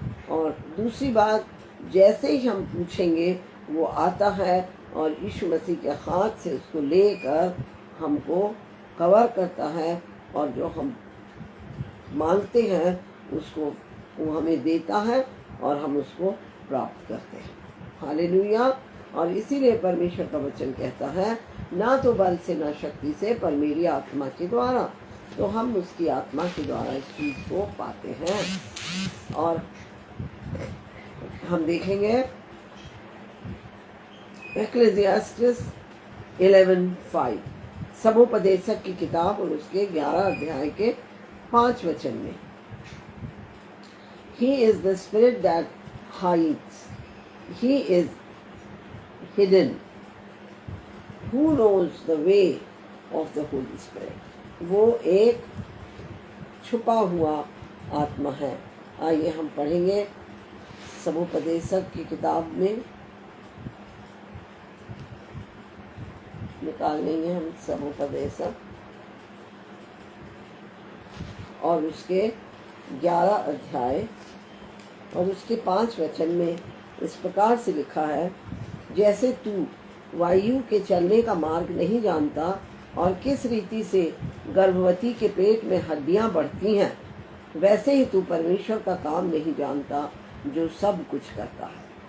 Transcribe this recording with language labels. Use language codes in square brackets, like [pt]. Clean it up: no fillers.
[hi] और दूसरी बात, जैसे ही हम पूछेंगे वो आता है और यीशु मसीह के हाथ से उसको लेकर हमको कवर करता है, और जो हम मांगते हैं उसको वो हमें देता है और हम उसको प्राप्त करते हैं। हालेलुया। और इसीलिए परमेश्वर का वचन कहता है, ना तो बल से ना शक्ति से, पर मेरी आत्मा के द्वारा। तो हम उसकी आत्मा के द्वारा इस चीज़ को पाते हैं। और हम देखेंगे एक्लेसियास्टिस 11:5, सभोपदेशक की किताब और उसके 11 अध्याय के 5 वचन में, [en] He is the spirit that hides, He is hidden, who knows the way of the Holy Spirit। [hi] वो एक छुपा हुआ आत्मा है। आइए हम पढ़ेंगे सभोपदेशक की किताब में निकाल लेंगे हम समुपदेशक और उसके 11 अध्याय और उसके 5 वचन में इस प्रकार से लिखा है, जैसे तू वायु के चलने का मार्ग नहीं जानता और किस रीति से गर्भवती के पेट में हड्डियां बढ़ती हैं, वैसे ही तू परमेश्वर का काम नहीं जानता जो सब कुछ करता है।